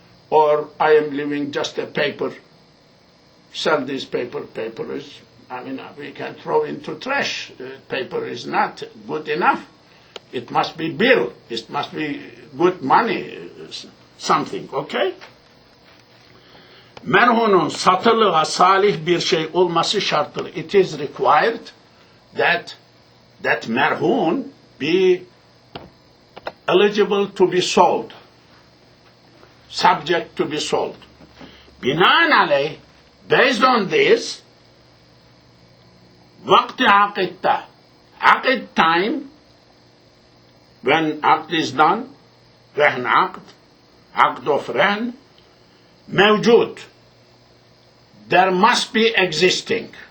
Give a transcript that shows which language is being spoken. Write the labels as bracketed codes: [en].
[en] Or I am leaving just a paper. Sell this paper. Paper is, we can throw into trash. Paper is not good enough. It must be bill. It must be good money, something, okay? [tr] Merhunun satılığa salih bir şey olması şarttır. [en] It is required that merhun be eligible to be sold, subject to be sold. Binaenaleyh, based on this, [tr] vakti akitta, [en] akid time, when akd is done, rehn akd of rehn, mevcut, there must be existing.